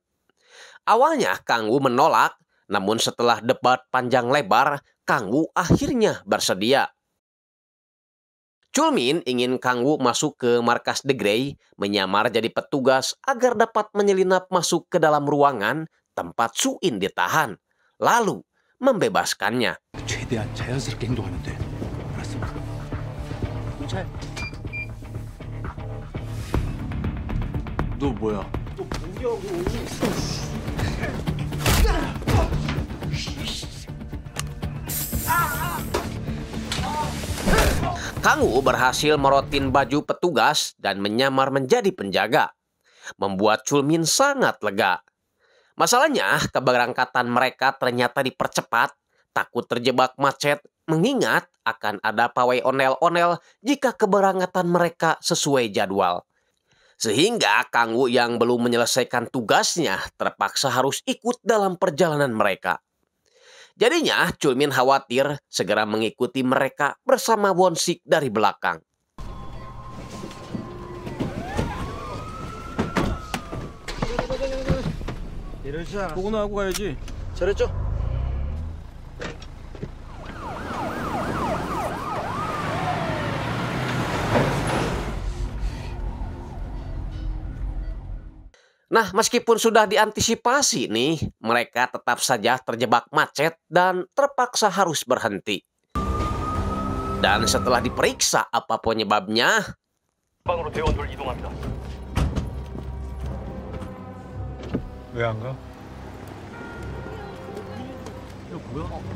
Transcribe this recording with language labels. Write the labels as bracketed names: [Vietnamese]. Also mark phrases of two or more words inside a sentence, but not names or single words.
[Indonesian] Awalnya Kang Woo menolak, namun setelah debat panjang lebar, Kang Woo akhirnya bersedia. Chulmin ingin Kang Woo masuk ke markas The Grey, menyamar jadi petugas agar dapat menyelinap masuk ke dalam ruangan tempat Su-in ditahan, lalu membebaskannya. [Korean] 최대한 자연스럽게 행동하면 돼. 알았어. 잘. 너 뭐야? 너 뭐냐고. [Indonesian] Kang Woo berhasil merotin baju petugas dan menyamar menjadi penjaga, membuat Chulmin sangat lega. Masalahnya, keberangkatan mereka ternyata dipercepat, takut terjebak macet, mengingat akan ada pawai onel-onel jika keberangkatan mereka sesuai jadwal. Sehingga Kang Woo yang belum menyelesaikan tugasnya terpaksa harus ikut dalam perjalanan mereka. Jadinya Chulmin khawatir segera mengikuti mereka bersama Won-sik dari belakang. [Korean] 보고나 하고 가야지. 잘했죠? [Indonesian] Nah, meskipun sudah diantisipasi nih, mereka tetap saja terjebak macet dan terpaksa harus berhenti. Dan setelah diperiksa apa penyebabnya, [Korean] 방으로 대원들 이동합니다. 왜 안 가? 이거 뭐야?